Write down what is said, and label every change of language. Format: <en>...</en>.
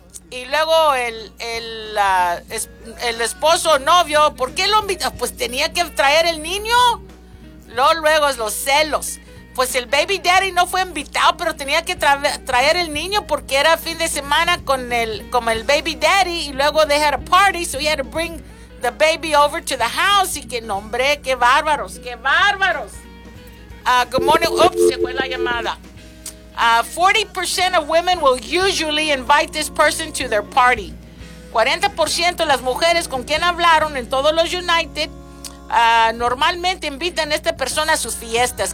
<es>Y luego el esposo o novio, ¿por qué lo invita? Pues tenía que traer el niño. Luego es los celos. Pues el baby daddy no fue invitado, pero tenía que traer el niño porque era fin de semana con el baby daddy. Y luego</es> <en>they had a party, so he had to bring the baby over to the house.</en> <es>Y que nombre, qué bárbaros, qué bárbaros.</es> <en>Good morning. Oops,</en> <es>se fue la llamada.</es> <en>40% of women will usually invite this person to their party.</en> <es>40% de las mujeres con quien hablaron en todos los United normalmente invitan a esta persona a sus fiestas.</es>